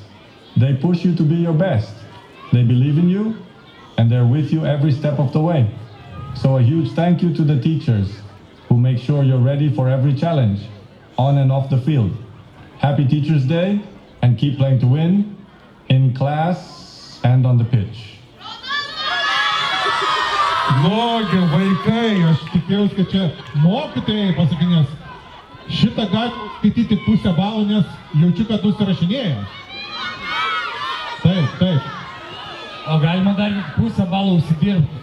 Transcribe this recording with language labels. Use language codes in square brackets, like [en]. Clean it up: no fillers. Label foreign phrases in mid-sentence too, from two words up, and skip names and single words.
[en] They push you to be your best. They believe in you, and they're with you every step of the way. So a huge thank you to the teachers who make sure you're ready for every challenge, on and off the field. Happy Teachers Day, and keep playing to win, in class and on the pitch. [lt] Nugi vaikai, aš tikėjausi, kad čia mokytojai pasakinės. Šitą galima skaityti pusę balų, nes jaučiu, kad užsirašinėja. Taip. O galima dar pusę balų užsidirbti.